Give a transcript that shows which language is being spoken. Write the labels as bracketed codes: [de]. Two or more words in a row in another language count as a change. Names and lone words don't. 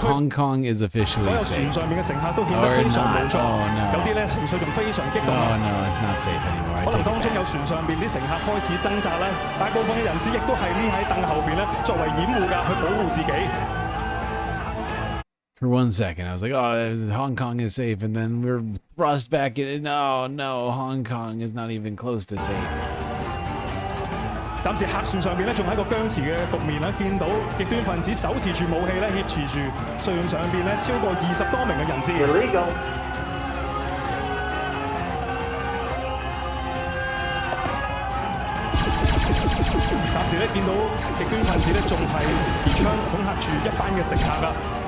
[en] Hong Kong is officially [yue] 所有船上面嘅乘客都顯得非常無助，有啲咧情緒仲非常激動。 [en] No, it's not safe anymore. [yue] 可能當中有船上邊啲乘客開始掙扎咧，大部分嘅人士亦都係匿喺凳後邊咧，作為掩護㗎，去保護自己。 [en] For 1 second, I was like, "Oh, Hong Kong is safe," and then we're thrust back in. No, Hong Kong is not even close to safe. [yue] 暫時客船上邊咧仲喺個僵持嘅局面啦，見到極端分子手持住武器咧挾持住船上邊咧超過20多名嘅人質。暫時咧見到極端分子咧仲係持槍恐嚇住一班嘅乘客啊！